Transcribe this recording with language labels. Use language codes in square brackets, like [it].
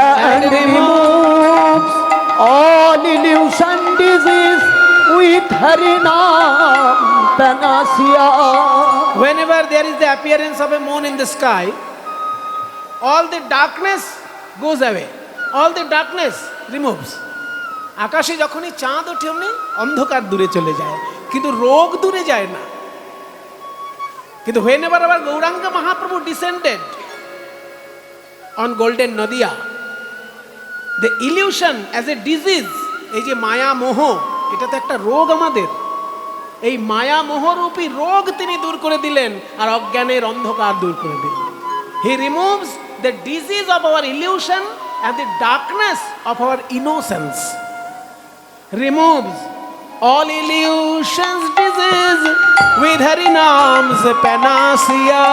[en] and removes all illusion disease with her name panacea. whenever there is the appearance of a moon in the sky, all the darkness goes away, all the darkness removes, [bn] আকাশে যখনই চাঁদ ওঠে অমনি অন্ধকার দূরে চলে যায়, কিন্তু রোগ দূরে যায় না। কিন্তু [en] whenever our Gauranga Mahaprabhu descended on golden Nadia, the illusion as a disease, [bn] এই যে মায়া মোহ, এটা তো একটা রোগ আমাদের, এই মায়া মোহরূপী রোগ তিনি দূর করে দিলেন আর অজ্ঞানের অন্ধকার দূর করে দিলেন। [en] He removes the disease of our illusion and the darkness of our innocence. Removes all illusions disease with Hari Nam's panacea,